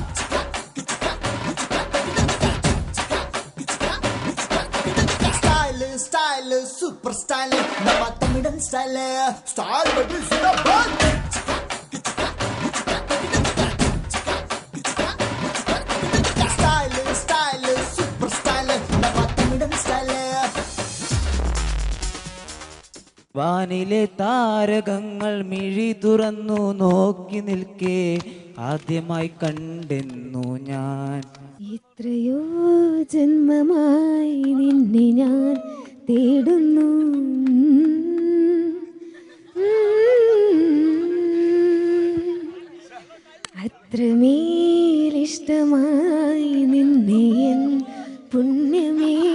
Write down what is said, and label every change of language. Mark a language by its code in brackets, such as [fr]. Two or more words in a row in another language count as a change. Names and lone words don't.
[en] style super style, [ta] நம்ம தமிழன் ஸ்டைல், [en] style baby [ta] ஜிந்தாபாத். [en] style super style, [ta] நம்ம தமிழன் ஸ்டைல். [ml] വാനിലെ താരകങ്ങൾ മിഴി തുറന്നു നോക്കി നിൽക്കെ ആദ്യമായി കണ്ടെന്നു ഞാൻ. എത്രയോ ജന്മമായി നിന്നെ ഞാൻ തേടുന്നു, അത്രമേലിഷ്ടമായി നിന്നെ എൻ പുണ്യമേ.